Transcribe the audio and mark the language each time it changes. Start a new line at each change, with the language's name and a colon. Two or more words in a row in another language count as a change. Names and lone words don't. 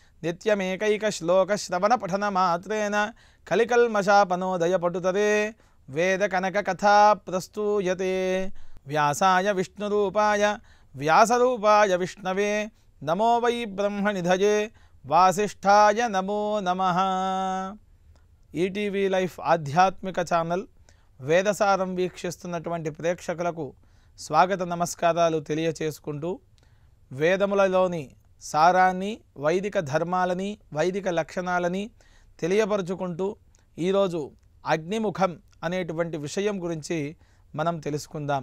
Sanskrit: नित्यमेकैकश्लोकश्रवणपठनमात्रेण कलिकल्मषापनोदयपटुतरे वेदकनककथा प्रस्तूयते व्यासाय विष्णुरूपाय व्यासरूपाय विष्णवे नमो वै ब्रह्मनिधये वासिष्ठाय नमो नमः।
Telugu: ఈటీవీ లైఫ్ ఆధ్యాత్మిక ఛానల్ వేదసారం వీక్షిస్తున్నటువంటి ప్రేక్షకులకు స్వాగత నమస్కారాలు తెలియచేసుకుంటూ వేదములలోని సారాన్ని వైదిక ధర్మాలని వైదిక లక్షణాలని తెలియపరుచుకుంటూ ఈరోజు అగ్నిముఖం అనేటువంటి విషయం గురించి మనం తెలుసుకుందాం.